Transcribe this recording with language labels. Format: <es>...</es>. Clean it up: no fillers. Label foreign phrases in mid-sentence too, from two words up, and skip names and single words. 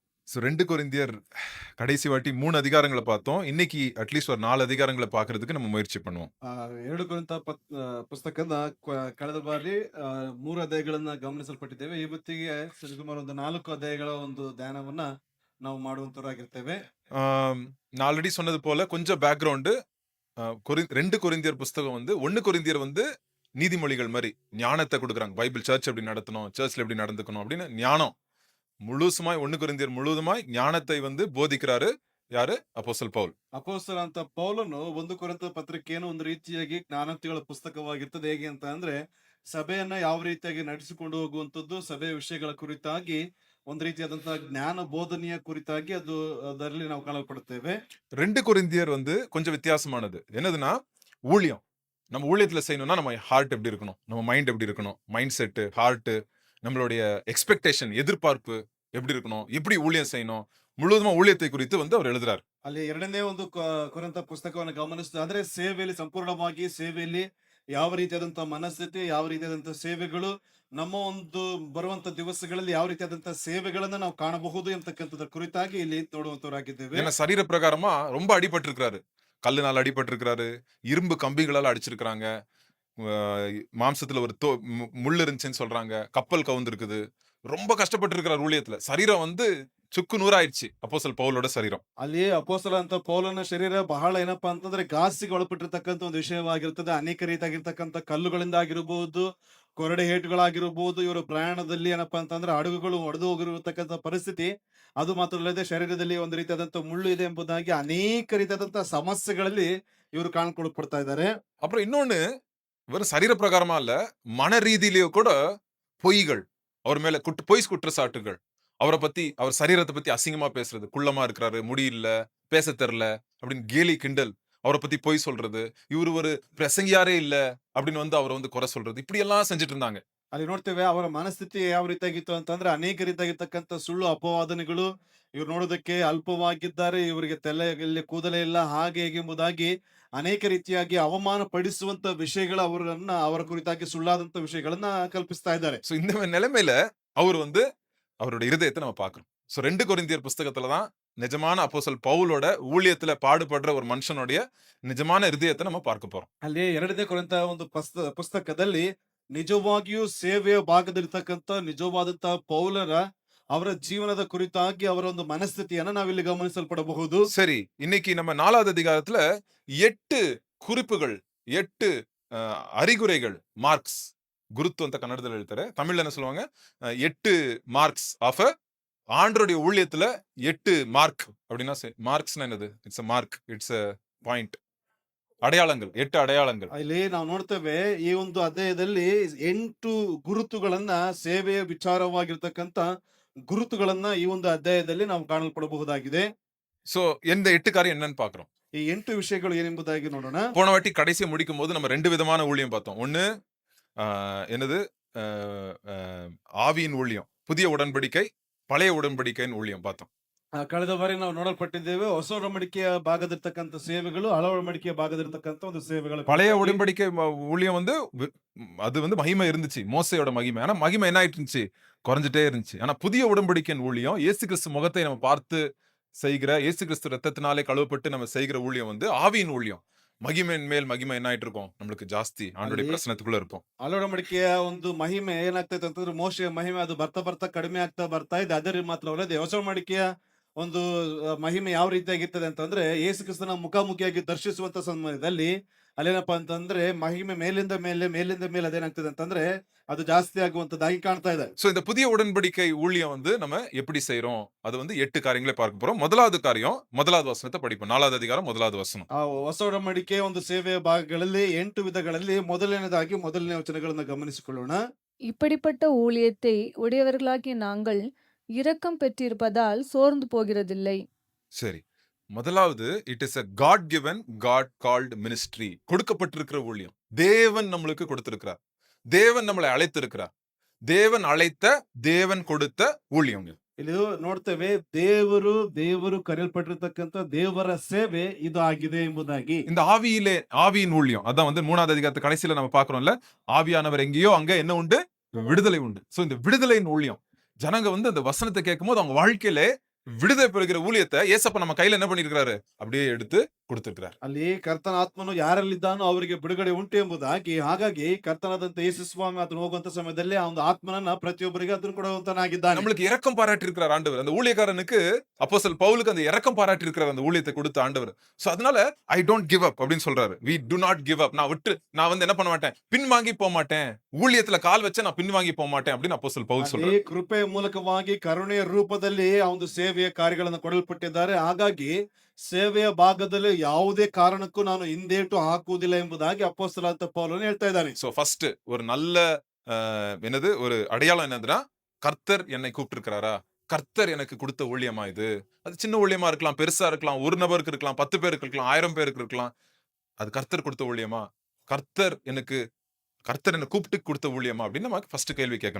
<ta>ஸோ 2 கொரிந்தியர் கடைசி வாட்டி 3 அதிகாரங்கள பார்த்தோம். இன்னைக்கு அட்லீஸ்ட் ஒரு 4 அதிகாரங்கள பார்க்கறதுக்கு நம்ம முயற்சி பண்ணுவோம்.</ta> <kn>2 ಕೊರಿಂಥ ಪುಸ್ತಕದ ಕಳೆದ ಬಾರಿ 3 ಅಧ್ಯಾಯಗಳನ್ನ ಗಮನಿಸಲ್ಪಟ್ಟಿದ್ದೇವೆ. ಇವತ್ತಿಗೆ ಸರಿಸುಮಾರು ಒಂದು 4 ಅಧ್ಯಾಯಗಳ ಒಂದು ಧ್ಯಾನವನ್ನ ನಾವು ಮಾಡುವಂತವರಾಗಿರ್ತೇವೆ.</kn> <ta>ஆம், நான் ஆல்ரெடி சொன்னது போல கொஞ்சம் பேக்கிரவுண்டு 2 கொரிந்தியர் புஸ்தகம் வந்து 1 கொரிந்தியர் வந்து நீதிமொழிகள் மாரி ஞானத்த குடுக்குறாங்க. பைபிள் சர்ச் எப்படி நடத்தணும், சர்ச்ல எப்படி நடந்துக்கணும் அப்படின்னு ஞானம். முழுசுமாய் 1 கொரிந்தியர் முழுவதுமாய் ஞானத்தை வந்து போதிக்கிறாரு. யாரு? அப்போஸ்தலன் பவுல்.</ta> <kn>ಅಪೊಸ್ತಲ ಅಂತ ಪೌಲನು 1 ಕೊರಿಂಥ ಪತ್ರಿಕೆಯನ್ನು ಒಂದು ರೀತಿಯಾಗಿ ಜ್ಞಾನಾರ್ಥಿಗಳ ಪುಸ್ತಕವಾಗಿರ್ತದೆ. ಹೇಗೆ ಅಂತ ಅಂದ್ರೆ ಸಭೆಯನ್ನ ಯಾವ ರೀತಿಯಾಗಿ ನಡೆಸಿಕೊಂಡು ಹೋಗುವಂತದ್ದು, ಸಭೆಯ ವಿಷಯಗಳ ಕುರಿತಾಗಿ ಒಂದು ರೀತಿಯಾದಂತಹ ಜ್ಞಾನ ಬೋಧನೆಯ ಕುರಿತಾಗಿ ಅದರಲ್ಲಿ ನಾವು ಕಾಣಲ್ಪಡುತ್ತೇವೆ.</kn> <ta>2 கொரிந்தியர் வந்து கொஞ்சம் வித்தியாசமானது. என்னதுன்னா, ஊழியம். நம்ம ஊழியத்துல செய்யணும்னா நம்ம ஹார்ட் எப்படி இருக்கணும்? நம்ம மைண்ட் எப்படி இருக்கணும்?</ta> <en>mind set,</en> <ta>ஹார்ட், நம்மளுடைய எக்ஸ்பெக்டேஷன், எதிர்பார்ப்பு எப்படி இருக்கணும்? எப்படி ஊழியம் செய்யணும்? முழுவதுமா ஊழியத்தை குறித்து வந்து அவர் எழுதுறார்.</ta> <kn>ಅಲ್ಲಿ ಎರಡನೇ ಒಂದು ಕೊರಿಂಥ ಪುಸ್ತಕವನ್ನು ಗಮನಿಸಿದ್ರೆ ಸೇವೆಯಲ್ಲಿ ಸಂಪೂರ್ಣವಾಗಿ ಸೇವೆಯಲ್ಲಿ ಯಾವ ರೀತಿಯಾದಂತಹ ಮನಸ್ಥಿತಿ, ಯಾವ ರೀತಿಯಾದಂತಹ ಸೇವೆಗಳು, ನಮ್ಮ ಒಂದು ಬರುವಂತ ದಿವಸಗಳಲ್ಲಿ ಯಾವ ರೀತಿಯಾದಂತಹ ಸೇವೆಗಳನ್ನ ನಾವು ಕಾಣಬಹುದು ಎಂತಕ್ಕಂಥದ್ರ ಕುರಿತಾಗಿ ಇಲ್ಲಿ ನೋಡುವಂತವರಾಗಿದ್ದೇವೆ.</kn> <ta>ஏன்னா சரீர பிரகாரமா ரொம்ப அடிபட்டிருக்கிறாரு. கல்லுனால அடிபட்டிருக்கிறாரு. இரும்பு கம்பிகளால அடிச்சிருக்கிறாங்க. மாம்சத்துல ஒரு முள் இருந்துச்சுன்னு சொல்றாங்க. கப்பல் கவுந்திருக்குது. ரொம்ப கஷ்டப்பட்டிருக்கிறார் ஊழியத்துல. சரீரம் வந்து சுக்கு நூறாயிருச்சு. அப்போஸ்தலன் பவுலோட சரீரம்.</ta> <kn>ಅಲ್ಲಿ ಅಪೊಸ್ತಲ ಅಂತ ಪೌಲನ ಶರೀರ ಬಹಳ ಏನಪ್ಪಾ ಅಂತಂದ್ರೆ ಘಾಸಿಗೆ ಒಳಪಟ್ಟಿರ್ತಕ್ಕಂಥ ಒಂದು ವಿಷಯವಾಗಿರ್ತದೆ. ಅನೇಕ ರೀತಿಯಾಗಿರ್ತಕ್ಕಂಥ ಕಲ್ಲುಗಳಿಂದ ಆಗಿರಬಹುದು, ಕೊರಡೆ ಏಟುಗಳಾಗಿರಬಹುದು, ಇವರ ಪ್ರಯಾಣದಲ್ಲಿ ಏನಪ್ಪಾ ಅಂತಂದ್ರೆ ಹಡಗುಗಳು ಒಡೆದು ಹೋಗಿರತಕ್ಕಂಥ ಪರಿಸ್ಥಿತಿ. ಅದು ಮಾತ್ರ ಅಲ್ಲದೆ ಶರೀರದಲ್ಲಿ ಒಂದು ರೀತಿಯಾದಂತಹ ಮುಳ್ಳು ಇದೆ ಎಂಬುದಾಗಿ ಅನೇಕ ರೀತಿಯಾದಂತಹ ಸಮಸ್ಯೆಗಳಲ್ಲಿ ಇವರು ಕಾಣ್ಕೊಳ್ಪಡ್ತಾ ಇದ್ದಾರೆ.</kn> <ta>அப்புறம் இன்னொன்னு, வெறும் சரீர பிரகாரமா இல்ல, மன ரீதியிலேயே கூட பொய்கள். அவர் மேல பொய் குற்றச்சாட்டுகள். அவரை பத்தி, அவர் சரீரத்தை பத்தி அசிங்கமா பேசுறது. குள்ளமா இருக்கிறாரு, முடி இல்ல, பேச தெரியல அப்படின்னு கேலி கிண்டல். அவரை பத்தி பொய் சொல்றது. இவரு ஒரு பிரசங்கியாரே இல்ல அப்படின்னு வந்து அவரை வந்து குறை சொல்றது. இப்படி எல்லாம் செஞ்சுட்டு இருந்தாங்க.</ta> <kn>ಅಲ್ಲಿ ನೋಡ್ತೇವೆ ಅವರ ಮನಸ್ಥಿತಿ ಯಾವ ರೀತಿಯಾಗಿತ್ತು ಅಂತಂದ್ರೆ ಅನೇಕ ರೀತಿಯಾಗಿರ್ತಕ್ಕಂಥ ಸುಳ್ಳು ಅಪವಾದನೆಗಳು. ಇವ್ರು ನೋಡೋದಕ್ಕೆ ಅಲ್ಪವಾಗಿದ್ದಾರೆ, ಇವರಿಗೆ ತಲೆಯಲ್ಲಿ ಕೂದಲೇ ಇಲ್ಲ, ಹಾಗೆ ಹೀಗೆ ಎಂಬುದಾಗಿ ಅನೇಕ ರೀತಿಯಾಗಿ ಅವಮಾನ ಪಡಿಸುವಂತ ವಿಷಯಗಳು ಅವರ ಕುರಿತಾಗಿ ಸುಳ್ಳಾದಂತ ವಿಷಯಗಳನ್ನ ಕಲ್ಪಿಸ್ತಾ ಇದ್ದಾರೆ.</kn> <ta>சோ இந்த நிலைமையில அவர் வந்து அவருடைய இருதயத்தை நம்ம பார்க்கிறோம். சோ 2 கொரிந்தியர் புஸ்தகத்துல தான் நிஜமான அப்போஸ்தலன் பவுலோட ஊழியத்துல பாடுபடுற ஒரு மனுஷனுடைய நிஜமான இருதயத்தை நம்ம பார்க்க போறோம்.</ta> <kn>ಅಲ್ಲಿ 2ನೇ ಕೊರಿಂಥ ಒಂದು ಪುಸ್ತಕದಲ್ಲಿ ನಿಜವಾಗಿಯೂ ಸೇವೆಯ ಭಾಗದಲ್ಲಿರ್ತಕ್ಕಂಥ ನಿಜವಾದಂತಹ ಪೌಲರ ಅವರ ಜೀವನದ ಕುರಿತಾಗಿ ಅವರ ಒಂದು ಮನಸ್ಥಿತಿಯನ್ನ ನಾವಿಲ್ಲಿ ಗಮನಿಸಲ್ಪಡಬಹುದು.</kn> <ta>சரி, இன்னைக்கு நம்ம 4வது அதிகாரத்துல 8 குறிப்புகள், 8 அறிகுறைகள், மார்க்ஸ், குருத்து</ta> <kn>ಅಂತ ಕನ್ನಡದಲ್ಲಿ ಹೇಳ್ತಾರೆ.</kn> <ta>தமிழ்ல என்ன சொல்லுவாங்க? 8</ta> <en>marks of</en> <ta>ஆண்டவருடைய ஊழியத்துல 8 மார்க் அப்படின்னா மார்க்ஸ்னா என்னது?</ta> <en>It's a mark, it's a point.</en> <ta>அடையாளங்கள், 8 அடையாளங்கள்.</ta> <kn>ಇಲ್ಲಿ ನಾವು ನೋಡ್ತೇವೆ ಈ ಒಂದು ಅಧ್ಯಾಯದಲ್ಲಿ 8 ಗುರುತುಗಳನ್ನ, ಸೇವೆಯ ವಿಚಾರವಾಗಿರ್ತಕ್ಕಂಥ ಗುರುತುಗಳನ್ನ ಈ ಒಂದು ಅಧ್ಯಾಯದಲ್ಲಿ ನಾವು ಕಾಣಲ್ಪಡಬಹುದಾಗಿದೆ.</kn> <ta>சோ இந்த 8 காரியம் என்னன்னு பார்க்கிறோம்.</ta> <kn>ಈ 8 ವಿಷಯಗಳು ಏನೆಂಬುದಾಗಿ ನೋಡೋಣ.</kn> <ta>போன வாட்டி கடைசியை முடிக்கும் போது நம்ம 2 விதமான ஊழியம் பார்த்தோம். ஒன்னு என்னது? ஆவியின் ஊழியம், புதிய உடன்படிக்கை, பழைய உடன்படிக்கையின் ஊழியம் பார்த்தோம்.</ta> <kn>ಕಳೆದ ಬಾರಿ ನಾವು ನೋಡಲ್ಪಟ್ಟಿದ್ದೇವೆ ಹೊಸ ಒಡಂಬಡಿಕೆಯ ಭಾಗದಿರ್ತಕ್ಕಂಥ ಸೇವೆಗಳು, ಹಳ ಒಡಂಬಡಿಕೆಯ ಭಾಗದಿರ್ತಕ್ಕಂಥ ಒಂದು ಸೇವೆಗಳು.</kn> <ta>பழைய உடன்படிக்கை ஊழியம் வந்து அது வந்து மகிமை இருந்துச்சு, மோசையோட மகிமை. ஆனா மகிமை என்ன ஆயிட்டு இருந்துச்சு? குறைஞ்சிட்டே இருந்துச்சு. ஆனா புதிய உடன்படிக்கையின் ஊழியம், இயேசு கிறிஸ்து முகத்தை நம்ம பார்த்து செய்கிற, இயேசு கிறிஸ்து ரத்தத்தினாலே கழுவப்பட்டு நம்ம செய்கிற ஊழியம் வந்து ஆவியின் ஊழியம். மகிமையின் மேல் மகிமை என்ன ஆயிட்டு இருக்கும்? நம்மளுக்கு ಜಾಸ್ತಿ ஆண்டவருடைய பிரசன்னத்துக்குள்ள இருப்போம்.</ta> <kn>ಹಳ ಒಡಂಬಡಿಕೆಯ ಒಂದು ಮಹಿಮೆ ಏನಾಗ್ತೈತೆ ಅಂತಂದ್ರೆ ಮೋಶೆಯ ಮಹಿಮೆ ಅದು ಬರ್ತಾ ಬರ್ತಾ ಕಡಿಮೆ ಆಗ್ತಾ ಬರ್ತಾ ಇದೆ. ಅದೇ ಮಾತ್ರವಲ್ಲದೆ ಹೊಸ ಒಡಂಬಡಿಕೆಯ ಒಂದು ಮಹಿಮೆ ಯಾವ ರೀತಿಯಾಗಿರ್ತದೆ ಅಂತಂದ್ರೆ ಯೇಸು ಕ್ರಿಸ್ತನ ಮುಖಾಮುಖಿಯಾಗಿ ದರ್ಶಿಸುವಂತ ಸಮಯದಲ್ಲಿ ಅಲ್ಲೇನಪ್ಪಾ ಅಂತಂದ್ರೆ ಮಹಿಮೆ ಮೇಲಿಂದ ಮೇಲೆ ಅದೇನಾಗ್ತದೆ ಅಂತಂದ್ರೆ ಅದು ಜಾಸ್ತಿ ಆಗುವಂತದ್ದಾಗಿ ಕಾಣ್ತಾ ಇದೆ.</kn> <ta>சோ இந்த புதிய உடன்படிக்கை ஊழியம் வந்து நம்ம எப்படி செய்றோம்? அது வந்து 8 காரியங்களை பார்க்க போறோம். முதலாவது காரியம், முதலாவது வசனத்தை படிப்போம். 4வது அதிகாரம் முதலாவது வசனம்.</ta> <kn>ಆ ಹೊಸ ಒಡಂಬಡಿಕೆ ಒಂದು ಸೇವೆಯ ಭಾಗಗಳಲ್ಲಿ 8 ವಿಧಗಳಲ್ಲಿ ಮೊದಲನೇ ವಚನಗಳನ್ನ ಗಮನಿಸಿಕೊಳ್ಳೋಣ.</kn> <ta>இப்படிப்பட்ட ஊழியத்தை உடையவர்களாகிய நாங்கள் இரக்கம் பெற்றிருப்பதால் சோர்ந்து போகிறதில்லை. சரி, முதலாவது</ta> <en>It is a God given, God called ministry.</en> <ta>கொடுக்கப்பட்டிருக்கிற ஊழியம். தேவன் நம்மளுக்கு கொடுத்திருக்கிறார். தேவன் நம்மளை அழைத்திருக்கிறார். தேவன் அழைத்த, தேவன் கொடுத்த ஊழியம்.</ta> <kn>ಇಲ್ಲಿ ನೋಡ್ತೇವೆ ದೇವರು ಕರೆಯಲ್ಪಟ್ಟಿರ್ತಕ್ಕಂಥ ದೇವರ ಸೇವೆ ಇದು ಆಗಿದೆ ಎಂಬುದಾಗಿ.</kn> <ta>இந்த ஆவியின் ஊழியம், அதான் வந்து 3வது அதிகாரத்து கடைசியில நம்ம பார்க்கிறோம்ல, ஆவியானவர் எங்கேயோ அங்க என்ன உண்டு? விடுதலை உண்டு. சோ இந்த விடுதலையின் ஊழியம், ஜனங்க வந்து அந்த வசனத்தை கேட்கும்போது அவங்க வாழ்க்கையில விடுதலை பெறுகிற ஊழியத்தை ஏசப்பா நம்ம கையில என்ன பண்ணிருக்காரு? அப்படியே எடுத்து கொடுத்திருக்கிறார்.</ta> <kn>ಅಲ್ಲಿ ಕರ್ತನ ಆತ್ಮನು ಯಾರಲ್ಲಿದ್ದಾನೋ ಅವರಿಗೆ ಬಿಡುಗಡೆ ಉಂಟು ಎಂಬುದಾಗಿ, ಹಾಗಾಗಿ ಕರ್ತನಾದಂತ ಯೇಸು ಸ್ವಾಮಿ ಆತನು ಹೋಗುವಂತ ಸಮಯದಲ್ಲಿ ಆ ಒಂದು ಆತ್ಮನನ್ನ ಪ್ರತಿಯೊಬ್ಬರಿಗೆ ಅದನ್ನು ಕೊಡುವಂತನಾಗಿದ್ದಾನೆ.</kn> <ta>நம்மளுக்கு இரக்கம் பாராட்டி இருக்கிறார் ஆண்டவர். அந்த ஊழியக்காரனுக்கு அப்போஸ்தலன் பவுலுக்கு அந்த இரக்கம் பாராட்டி இருக்கிறார் அந்த ஊழியத்தை கொடுத்த ஆண்டவர். சோ அதனால</ta> <en>I don't give up</en> <ta>அப்படின்னு சொல்றாரு.</ta> <en>we do not give up.</en> <ta>நான் வந்து என்ன பண்ண மாட்டேன், பின்வாங்கி போக மாட்டேன். ஊழியத்துல கால் வச்ச நான் பின்வாங்கி போக மாட்டேன் அப்படின்னு அப்போஸ்தலன் பவுல்</ta> <kn>ಅಲ್ಲಿ</kn> <ta>சொல்றாரு.</ta> <kn>ಕೃಪೆಯ ಮೂಲಕವಾಗಿ ಕರುಣೆಯ ರೂಪದಲ್ಲಿ ಆ ಒಂದು ಸೇವೆಯ ಕಾರ್ಯಗಳನ್ನು ಕೊಡಲ್ಪಟ್ಟಿದ್ದಾರೆ. ಹಾಗಾಗಿ ಸೇವೆಯ ಭಾಗದಲ್ಲಿ ಯಾವುದೇ ಕಾರಣಕ್ಕೂ ನಾನು ಹಿಂದೇಟು ಹಾಕುವುದಿಲ್ಲ ಎಂಬುದಾಗಿ ಅಪೊಸ್ತಲನಾದ ಪೌಲನು ಹೇಳ್ತಾ ಇದ್ದಾನೆ.</kn> <en>So first</en> <ta>ஒரு நல்ல என்னது ஒரு அடையாளம் என்னதுன்னா, கர்த்தர் என்னை கூப்பிட்டிருக்கிறாரா? கர்த்தர் எனக்கு கொடுத்த ஊழியமா இது? அது சின்ன ஊழியமா இருக்கலாம், பெருசா இருக்கலாம், ஒரு நபருக்கு இருக்கலாம், 10 பேருக்கு இருக்கலாம், 1000 பேருக்கு இருக்கலாம். அது கர்த்தர் கொடுத்த ஊழியமா? கர்த்தர் என்ன கூப்பிட்டு கொடுத்த ஊழியமா அப்படின்னு நம்ம ஃபர்ஸ்ட் கேள்வி கேட்கணும்.</ta>